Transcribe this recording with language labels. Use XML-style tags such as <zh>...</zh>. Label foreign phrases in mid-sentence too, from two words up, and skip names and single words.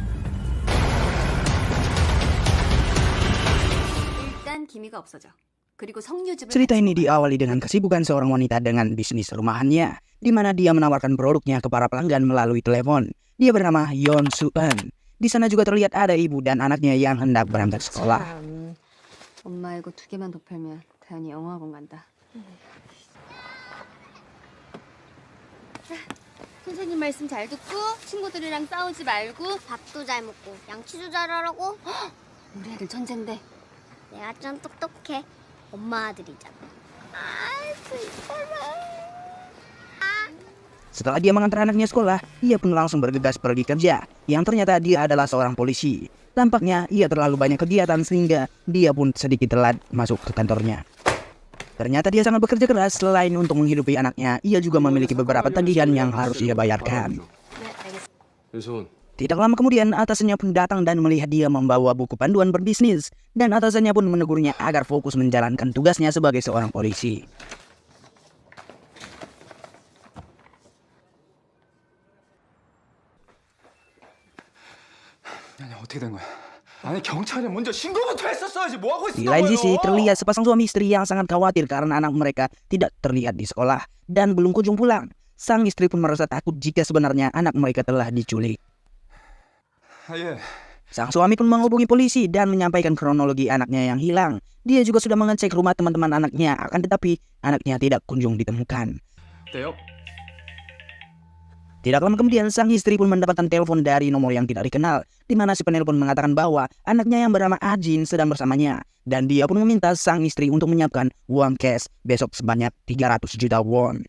<ko>일단 기미가 없어져. 그리고 석류즙을</ko> <id>Cerita</id> <ko>같이</ko> <id>ini</id> <ko>먹어요.</ko> <id>diawali dengan kesibukan seorang wanita dengan bisnis rumahannya, di mana dia menawarkan produknya ke para pelanggan melalui telepon. Dia bernama Yeon Soo-eun. Di sana juga terlihat ada ibu dan anaknya yang hendak berangkat sekolah.</id> <ko>참, 엄마 이거 2개만 더 팔면 다현이 영어학원 간다. 선생님 말씀 잘 듣고 친구들이랑 싸우지 말고 밥도 잘 먹고 양치도 잘하라고. 우리 애들 천재인데. 내가 좀 똑똑해. 엄마 아들이잖아. 아이고 이뻐라.</ko> <id>Setelah dia mengantar anaknya sekolah, ia pun langsung bergegas pergi kerja, yang ternyata dia adalah seorang polisi. Tampaknya ia terlalu banyak kegiatan sehingga dia pun sedikit telat masuk ke kantornya. Ternyata dia sangat bekerja keras, selain untuk menghidupi anaknya, ia juga memiliki beberapa tagihan yang harus ia bayarkan.</id> <ko>윤소은,</ko> <id>Tidak lama kemudian, atasannya pun datang dan melihat dia membawa buku panduan berbisnis, dan atasannya pun menegurnya agar fokus menjalankan tugasnya sebagai seorang polisi.</id> <ko>아니 어떻게 된 거야? 아니 경찰에 먼저 신고부터 했었어야지. 뭐 하고</ko> <id>Di</id> <ko>있었던</ko> <id>lain</id> <ko>거예요?</ko> <id>sisi, terlihat sepasang suami istri yang sangat khawatir karena anak mereka tidak terlihat di sekolah dan belum kunjung pulang. Sang istri pun merasa takut jika sebenarnya anak mereka telah diculik.</id> <ko>아, 예.</ko> <id>Sang suami pun menghubungi polisi dan menyampaikan kronologi anaknya yang hilang. Dia juga sudah mengecek rumah teman-teman anaknya, akan tetapi anaknya tidak kunjung ditemukan.</id> <ko>네요.</ko> <id>Tidak lama kemudian, sang istri pun mendapatkan telepon dari nomor yang tidak dikenal, di mana si penelpon mengatakan bahwa anaknya yang bernama Ajin sedang bersamanya, dan dia pun meminta sang istri untuk menyiapkan uang cash besok sebanyak 300 juta won.</id>